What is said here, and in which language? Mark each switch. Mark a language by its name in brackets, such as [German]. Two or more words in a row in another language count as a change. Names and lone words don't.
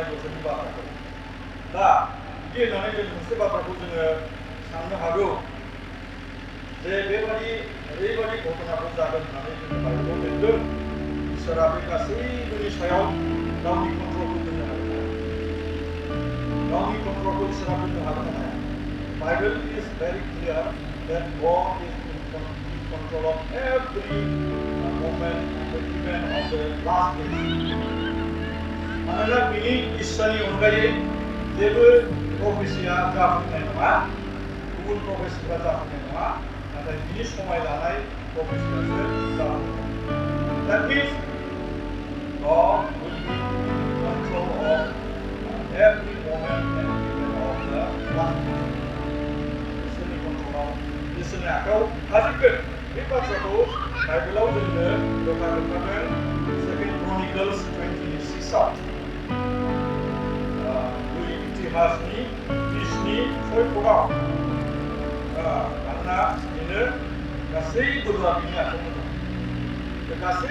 [Bodo] बोथोरनि बाथ्राखौ दा बिदि होननानै जों मोनसे बाथ्राखौ जोङो साननो हागौ जे बेबादि ओरैबादि घटनाखौ जागोन होननानै जोङो बाइबेलाव लिरदों इसोरा बे गासैबोनि सायाव गावनि कन्ट्रलखौ दोननो हागोन गावनि कन्ट्रलखौ इसोरा दोननो हागोन हाया [English] Bible is very clear that God is in control of every moment and the event of the last days. [Bodo] मानोना बिनि इस्सानि अनगायै जेबो प्रफेसिया जाफुंनाय नङा गुबुन प्रफेसिफोरा जाफुंनाय नङा नाथाय बिनि समाय लानाय प्रफेसियासो जाफुंगोन [English] That means God will be in control of every moment and event of the last days. [Bodo] इसोरनि आखायाव थाजोबगोन बे बाथ्राखौ बाइबेलाव जोंनो रोखा रोखादों 2 Chronicles 26 आव इतिहासनि 20 पदाव मानोना बेनो गासै बोलोआ बिनि आखायाव दं बे गासै